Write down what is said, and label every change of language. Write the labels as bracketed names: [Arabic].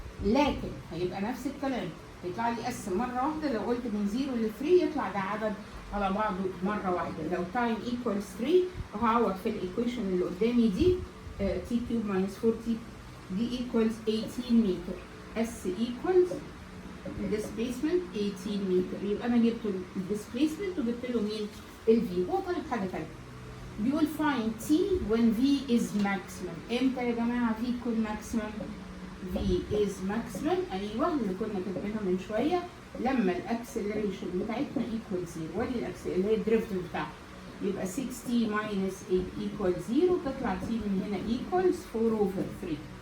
[Arabic] لكن هيبقى نفس الكلام، يطلع لي اس مره واحده، لو قلت من 0 ل 3 يطلع ده عدد على بعضه مره واحده. لو تايم ايكوالز 3 هعوض في الايكويشن اللي قدامي دي تي كيوب ماينس 4 تي دي ايكوالز 18 متر، اس ايكوالز الديسبيسمنت 18 متر، يبقى انا جبت الديسبيسمنت وجبت له مين؟ الفي. هو طالب حاجه ثانيه، بيقول [English] find t when v is maximum. [Arabic] امتى يا جماعه v تكون maximum؟ [English] v is maximum [Arabic] ايوه اللي كنا كاتبينها من شويه، لما الاكسلريشن بتاعتنا equal 0، وادي اللي هي الدريفت بتاعها، يبقى [English] 6t minus 8 equal 0، [Arabic] تطلع t من هنا equals 4 over 3.